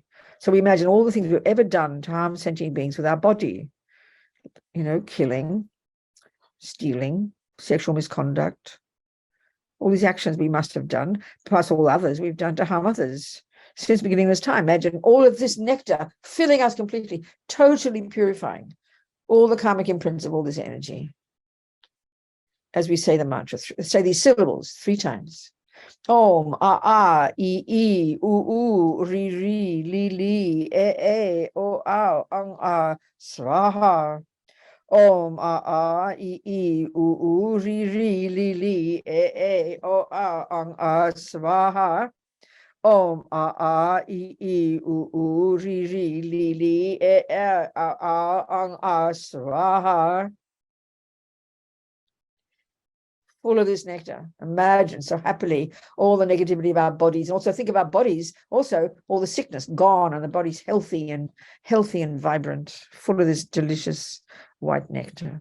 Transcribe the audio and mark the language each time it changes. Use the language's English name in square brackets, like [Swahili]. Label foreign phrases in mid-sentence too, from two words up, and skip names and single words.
[English] So we imagine all the things we've ever done to harm sentient beings with our body, killing, stealing, sexual misconduct, all these actions we must have done, plus all others we've done to harm others since the beginning of this time. Imagine all of this nectar filling us completely, totally purifying all the karmic imprints of all this energy. As we say the mantra, say these syllables 3 times. [Sanskrit] Om, a, I, u, ri, li, e, o, ang, swaha. Om, a, I, u, ri, li, e, o, ang, swaha. Om, a, I, u, ri, li, e, ang, swaha. [English] Full of this nectar. Imagine so happily all the negativity of our bodies. Also think of our bodies, also all the sickness gone, and the body's healthy and vibrant, full of this delicious white nectar.